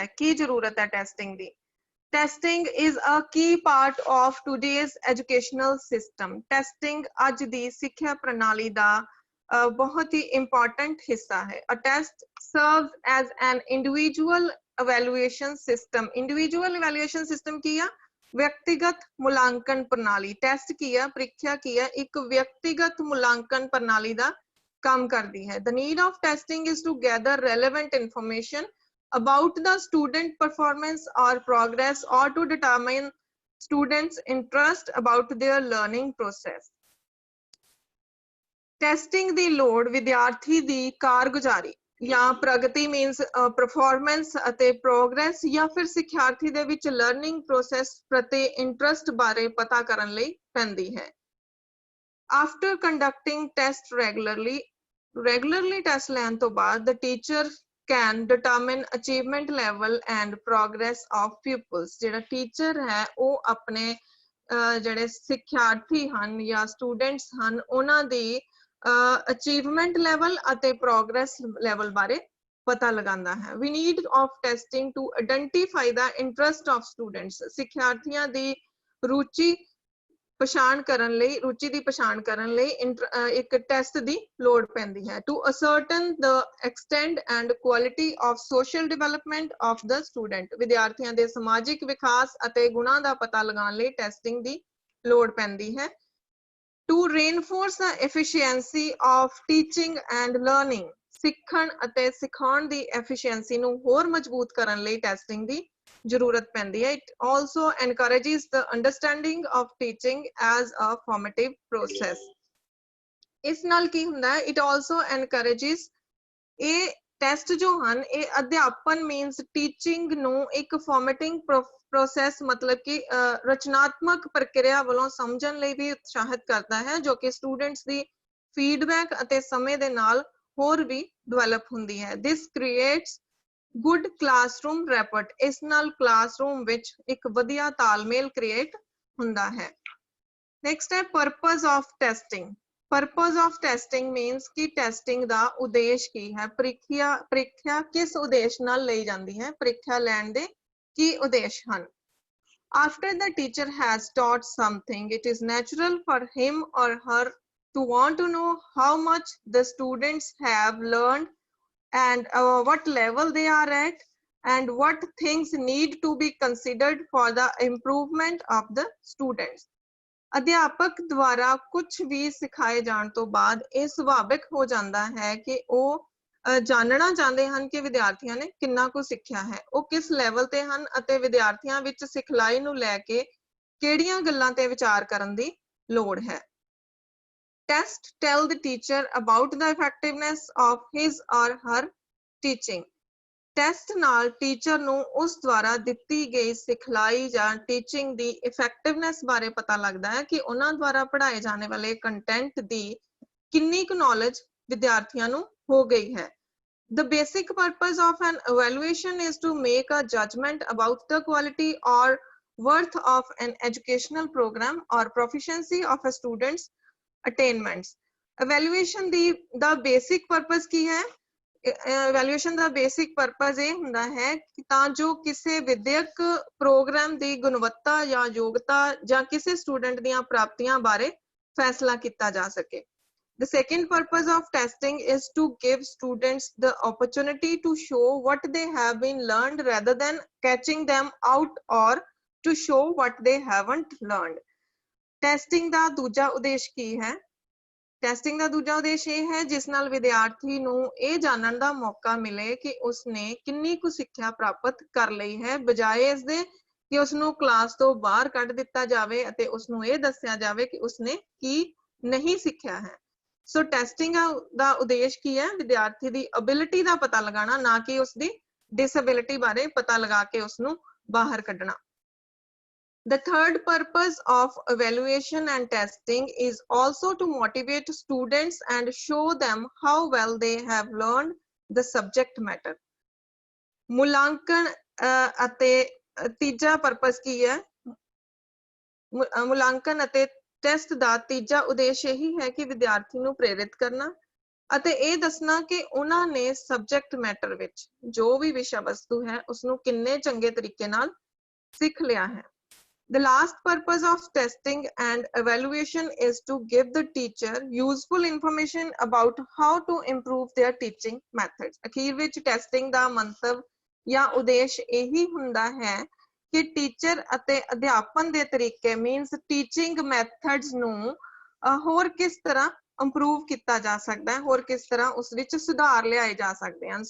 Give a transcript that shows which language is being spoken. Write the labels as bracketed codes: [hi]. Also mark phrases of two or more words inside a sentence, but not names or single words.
[pa] ਕੀ ਜ਼ਰੂਰਤ ਹੈ ਟੈਸਟਿੰਗ ਦੀ? [en] testing is a key part of today's educational system. [pa] ਟੈਸਟਿੰਗ ਅੱਜ ਦੀ ਸਿੱਖਿਆ ਪ੍ਰਣਾਲੀ ਦਾ ਬਹੁਤ ਹੀ ਇੰਪੋਰਟੈਂਟ ਹਿੱਸਾ ਹੈ। [en] a test serves as an individual evaluation system। individual evaluation system [hi] की है? व्यक्तिगत मूल्यांकन प्रणाली। टेस्ट की है, परीक्षा की है, एक व्यक्तिगत मूल्यांकन प्रणाली का काम करती है। [en] The need of testing is to gather relevant information about the student performance or progress or to determine students' interest about their learning process। [pa] टेस्टिंग ਦੀ ਲੋੜ ਵਿਦਿਆਰਥੀ ਦੀ ਕਾਰਗੁਜ਼ਾਰੀ ਜਾਂ ਪ੍ਰਗਤੀ [en] means performance [pa] ਅਤੇ ਪ੍ਰੋਗਰੈਸ ਜਾਂ ਫਿਰ ਸਿੱਖਿਆਰਥੀ ਦੇ ਵਿੱਚ [en] learning process [pa] ਪ੍ਰਤੀ ਇੰਟਰਸਟ ਬਾਰੇ ਪਤਾ ਕਰਨ ਲਈ ਪੈਂਦੀ ਹੈ। [en] after conducting test regularly [pa] ਟੈਸਟ ਲੈਣ ਤੋਂ ਬਾਅਦ [en] the teacher can determine achievement level and progress of pupils। [pa] ਜਿਹੜਾ ਟੀਚਰ ਹੈ ਉਹ ਆਪਣੇ ਜਿਹੜੇ ਸਿੱਖਿਆਰਥੀ ਹਨ ਜਾਂ ਸਟੂਡੈਂਟਸ ਹਨ ਉਹਨਾਂ ਦੀ [en] achievement level [pa] ਅਤੇ [en] progress level [pa] ਬਾਰੇ ਪਤਾ ਲਗਾਉਂਦਾ ਹੈ। [en] we need of testing to identify the interest of students. [pa] ਸਿੱਖਿਆਰਥੀਆਂ ਦੀ ਰੁਚੀ ਦੀ ਪਛਾਣ ਕਰਨ ਲਈ ਇੱਕ ਟੈਸਟ ਦੀ ਲੋੜ ਪੈਂਦੀ ਹੈ। [en] to ascertain the extent and quality of social development of the student. [pa] ਵਿਦਿਆਰਥੀਆਂ ਦੇ ਸਮਾਜਿਕ ਵਿਕਾਸ ਅਤੇ ਗੁਣਾਂ ਦਾ ਪਤਾ ਲਗਾਉਣ ਲਈ ਟੈਸਟਿੰਗ ਦੀ ਲੋੜ ਪੈਂਦੀ ਹੈ। [en] To reinforce the efficiency of teaching and learning। [pa] ਸਿੱਖਣ ਅਤੇ ਸਿਖਾਉਣ ਦੀ efficiency ਨੂੰ ਹੋਰ ਮਜ਼ਬੂਤ ਕਰਨ ਲਈ ਟੈਸਟਿੰਗ ਦੀ ਜ਼ਰੂਰਤ ਪੈਂਦੀ ਹੈ। [en] It also encourages the understanding of teaching as a formative process। [pa] ਇਸ ਨਾਲ ਕੀ ਹੁੰਦਾ ਹੈ? [en] It also encourages [pa] ਇਹ ਟੈਸਟ ਜੋ ਹਨ ਇਹ ਅਧਿਆਪਨ [en] means teaching [pa] ਨੂੰ ਇੱਕ [en] formatting process [pa] ਮਤਲਬ ਕਿ ਰਚਨਾਤਮਕ ਪ੍ਰਕਿਰਿਆ ਵੱਲੋਂ ਸਮਝਣ ਲਈ ਵੀ ਉਤਸ਼ਾਹਿਤ ਕਰਦਾ ਹੈ ਜੋ ਕਿ ਸਟੂਡੈਂਟਸ ਦੀ ਫੀਡਬੈਕ ਅਤੇ ਸਮੇਂ ਦੇ ਨਾਲ ਹੋਰ ਵੀ ਡਿਵੈਲਪ ਹੁੰਦੀ ਹੈ। [en] this creates good classroom rapport. [pa] ਇਸ ਨਾਲ ਕਲਾਸਰੂਮ ਵਿੱਚ ਇੱਕ ਵਧੀਆ ਤਾਲਮੇਲ ਕ੍ਰੀਏਟ ਹੁੰਦਾ ਹੈ। [en] next ਹੈ purpose of testing। purpose of testing means [pa] ਕਿ ਟੈਸਟਿੰਗ ਦਾ ਉਦੇਸ਼ ਕੀ ਹੈ? ਪ੍ਰੀਖਿਆ ਕਿਸ ਉਦੇਸ਼ ਨਾਲ ਲਈ ਜਾਂਦੀ ਹੈ? ਪ੍ਰੀਖਿਆ ਲੈਣ ਦੇ ਕੀ ਉਦੇਸ਼ ਹਨ? [en] After the teacher has taught something, it is natural for him or her to want to know how much the students have learned and what level they are at and what things need to be considered for the improvement of the students। [pa] ਅਧਿਆਪਕ ਦੁਆਰਾ ਕੁਝ ਵੀ ਸਿਖਾਏ ਜਾਣ ਤੋਂ ਬਾਅਦ ਇਹ ਸੁਭਾਵਿਕ ਹੋ ਜਾਂਦਾ ਹੈ ਕਿ ਉਹ ਜਾਣਨਾ ਚਾਹੁੰਦੇ ਹਨ ਕਿ ਵਿਦਿਆਰਥੀਆਂ ਨੇ ਕਿੰਨਾ ਕੁ ਸਿੱਖਿਆ ਹੈ, ਉਹ ਕਿਸ ਲੈਵਲ ਤੇ ਹਨ ਅਤੇ ਵਿਦਿਆਰਥੀਆਂ ਵਿੱਚ ਸਿਖਲਾਈ ਨੂੰ ਲੈ ਕੇ ਕਿਹੜੀਆਂ ਗੱਲਾਂ ਤੇ ਵਿਚਾਰ ਕਰਨ ਦੀ ਲੋੜ ਹੈ। [en] test tell the teacher about the effectiveness of his or her teaching. [pa] ਟੈਸਟ ਨਾਲ ਟੀਚਰ ਨੂੰ ਉਸ ਦੁਆਰਾ ਦਿੱਤੀ ਗਈ ਸਿਖਲਾਈ ਜਾਂ ਟੀਚਿੰਗ ਦੀ ਇਫੈਕਟਿਵਨੈਸ ਬਾਰੇ ਪਤਾ ਲੱਗਦਾ ਹੈ ਕਿ ਉਹਨਾਂ ਦੁਆਰਾ ਪੜ੍ਹਾਏ ਜਾਣੇ ਵਾਲੇ ਕੰਟੈਂਟ ਦੀ ਕਿੰਨੀ ਕੁ ਨੌਲੇਜ ਵਿਦਿਆਰਥੀਆਂ ਨੂੰ ਹੋ ਗਈ ਹੈ। [en] The basic purpose of an evaluation is to make a judgment about the quality or worth of an educational program or proficiency of a student's attainments। Evaluation the basic purpose [pa] ਕੀ ਹੈ? Evaluation ਦਾ [en] basic purpose [pa] ਇਹ ਹੁੰਦਾ ਹੈ ਕਿ ਤਾਂ ਜੋ ਕਿਸੇ ਵਿਦਿਅਕ ਪ੍ਰੋਗਰਾਮ ਦੀ ਗੁਣਵੱਤਾ ਜਾਂ ਯੋਗਤਾ ਜਾਂ ਕਿਸੇ ਸਟੂਡੈਂਟ ਦੀਆਂ ਪ੍ਰਾਪਤੀਆਂ ਬਾਰੇ ਫੈਸਲਾ ਕੀਤਾ ਜਾ ਸਕੇ। [en] The second purpose of testing is to give students the opportunity to show what they have been learned rather than catching them out or to show what they haven't learned. [pa] Testing ਦਾ ਦੂਜਾ ਉਦੇਸ਼ ਕੀ ਹੈ? ਟੈਸਟਿੰਗ ਦਾ ਦੂਜਾ ਉਦੇਸ਼ ਇਹ ਹੈ ਜਿਸ ਨਾਲ ਵਿਦਿਆਰਥੀ ਨੂੰ ਇਹ ਜਾਣਨ ਦਾ ਮੌਕਾ ਮਿਲੇ ਕਿ ਉਸਨੇ ਕਿੰਨੀ ਕੁ ਸਿੱਖਿਆ ਪ੍ਰਾਪਤ ਕਰ ਲਈ ਹੈ, ਬਜਾਏ ਇਸ ਦੇ ਕਿ ਉਸਨੂੰ ਕਲਾਸ ਤੋਂ ਬਾਹਰ ਕੱਢ ਦਿੱਤਾ ਜਾਵੇ ਅਤੇ ਉਸਨੂੰ ਇਹ ਦੱਸਿਆ ਜਾਵੇ ਕਿ ਉਸਨੇ ਕੀ ਨਹੀਂ ਸਿੱਖਿਆ ਹੈ। ਸੋ ਟੈਸਟਿੰਗ ਦਾ ਉਦੇਸ਼ ਕੀ ਹੈ? ਵਿਦਿਆਰਥੀ ਦੀ ਐਬਿਲਿਟੀ ਦਾ ਪਤਾ ਲਗਾਉਣਾ, ਨਾ ਕਿ ਉਸਦੀ ਡਿਸਐਬਿਲਿਟੀ ਬਾਰੇ ਪਤਾ ਲਗਾ ਕੇ ਉਸਨੂੰ ਬਾਹਰ ਕੱਢਣਾ। [en] The third purpose of evaluation and testing is also to motivate students and show them how well they have learned the subject matter. [pa] ਮੁਲਾਂਕਣ ਅਤੇ ਤੀਜਾ ਪਰਪਸ ਕੀ ਹੈ? ਮੁਲਾਂਕਣ ਅਤੇ ਟੈਸਟ ਦਾ ਤੀਜਾ ਉਦੇਸ਼ ਇਹੀ ਹੈ ਕਿ ਵਿਦਿਆਰਥੀ ਨੂੰ ਪ੍ਰੇਰਿਤ ਕਰਨਾ ਅਤੇ ਇਹ ਦੱਸਣਾ ਕਿ ਉਹਨਾਂ ਨੇ [en] subject matter [pa] ਵਿੱਚ ਜੋ ਵੀ ਵਿਸ਼ਾ ਵਸਤੂ ਹੈ ਉਸਨੂੰ ਕਿੰਨੇ ਚੰਗੇ ਤਰੀਕੇ ਨਾਲ ਸਿੱਖ ਲਿਆ ਹੈ। [en] The last purpose of testing and evaluation is to give the teacher useful information about how to improve their teaching methods. [pa] ਅਖੀਰ ਵਿੱਚ ਟੈਸਟਿੰਗ ਦਾ ਮੰਤਵ ਜਾਂ ਉਦੇਸ਼ ਇਹੀ ਹੁੰਦਾ ਹੈ ਕਿ ਟੀਚਰ ਅਤੇ ਅਧਿਆਪਨ ਦੇ ਤਰੀਕੇ [en] means teaching methods [pa] ਨੂੰ ਹੋਰ ਕਿਸ ਤਰ੍ਹਾਂ ਇੰਪਰੂਵ ਕੀਤਾ ਜਾ ਸਕਦਾ ਹੈ, ਹੋਰ ਕਿਸ ਤਰ੍ਹਾਂ ਉਸ ਵਿੱਚ ਸੁਧਾਰ ਲਿਆਏ ਜਾ ਸਕਦੇ ਹਨ।